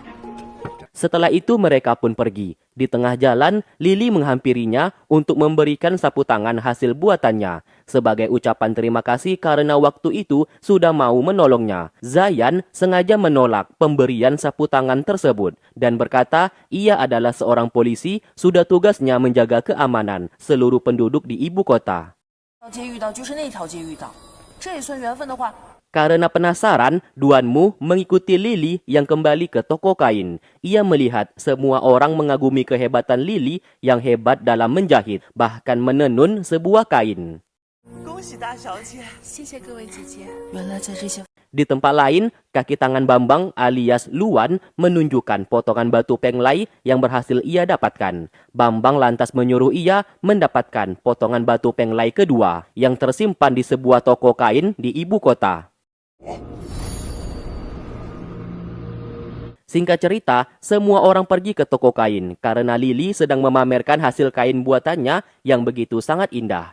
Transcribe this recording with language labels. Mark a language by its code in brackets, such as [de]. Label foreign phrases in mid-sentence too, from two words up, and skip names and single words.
[id] Setelah itu mereka pun pergi. Di tengah jalan, Lily menghampirinya untuk memberikan sapu tangan hasil buatannya. Sebagai ucapan terima kasih karena waktu itu sudah mau menolongnya. Zayan sengaja menolak pemberian sapu tangan tersebut dan berkata ia adalah seorang polisi, sudah tugasnya menjaga keamanan seluruh penduduk di ibu kota. [zh] 条街遇到就是那条街遇到，这也算缘分的话， [id] Karena penasaran, Duanmu mengikuti Lily yang kembali ke toko kain. Ia melihat semua orang mengagumi kehebatan Lily yang hebat dalam menjahit, bahkan menenun sebuah kain. [zh] 恭喜大小姐！谢谢各位姐姐。原来在这些 [id] Di tempat lain, kaki tangan Bambang alias Luan menunjukkan potongan batu penglai yang berhasil ia dapatkan. Bambang lantas menyuruh ia mendapatkan potongan batu penglai kedua yang tersimpan di sebuah toko kain di ibu kota. Singkat cerita, semua orang pergi ke toko kain karena Lily sedang memamerkan hasil kain buatannya yang begitu sangat indah.